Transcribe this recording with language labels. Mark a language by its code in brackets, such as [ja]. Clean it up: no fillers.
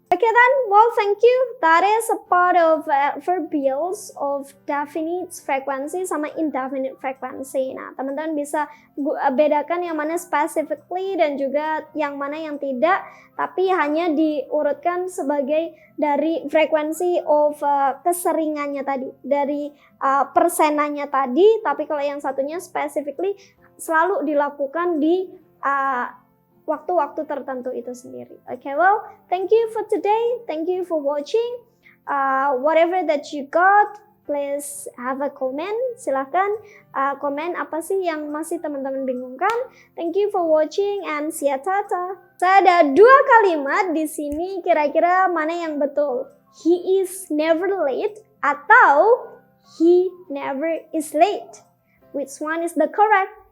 [en] Okay then, well thank you. That is a part of adverbials of definite frequency sama indefinite frequency. [id] Nah, teman-teman bisa bedakan yang mana specifically dan juga yang mana yang tidak. Tapi hanya diurutkan sebagai dari frekuensi of keseringannya tadi. Dari persenannya tadi. Tapi kalau yang satunya specifically selalu dilakukan di waktu-waktu tertentu itu sendiri. [en] Okay, well, thank you for today. Thank you for watching. Whatever that you got, please have a comment. [id] Silahkan komen apa sih yang masih teman-teman bingungkan. [en] Thank you for watching and see ya, tata. [id] Saya ada 2 kalimat di sini. Kira-kira mana yang betul? [en] He is never late [id] atau [en] he never is late. Which one is the correct?